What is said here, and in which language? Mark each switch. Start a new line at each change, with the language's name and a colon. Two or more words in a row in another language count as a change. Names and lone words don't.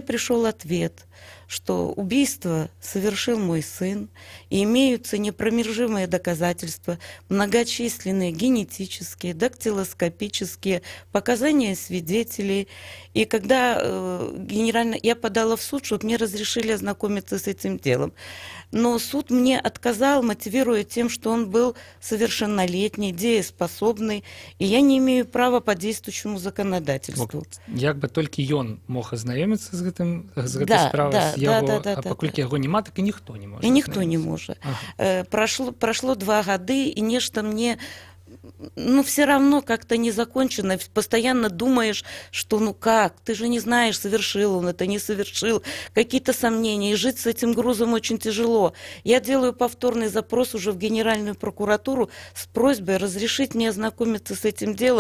Russian: Мне пришел ответ, что убийство совершил мой сын, и имеются непромержимые доказательства, многочисленные генетические, дактилоскопические, показания свидетелей. И когда я подала в суд, чтобы мне разрешили ознакомиться с этим делом. Но суд мне отказал, мотивируя тем, что он был совершеннолетний, дееспособный, и я не имею права по действующему законодательству.
Belarusian: Як бы толькі ён мог азнаёміцца з гэтай справай, а паколькі яго няма, так і ніхто не можа. І ніхто не можа. Прошло 2 гады,
Russian: и нечто мне... все равно как-то не закончено. Постоянно думаешь, что как, ты же не знаешь, совершил он это, не совершил. Какие-то сомнения. И жить с этим грузом очень тяжело. Я делаю повторный запрос уже в Генеральную прокуратуру с просьбой разрешить мне ознакомиться с этим делом.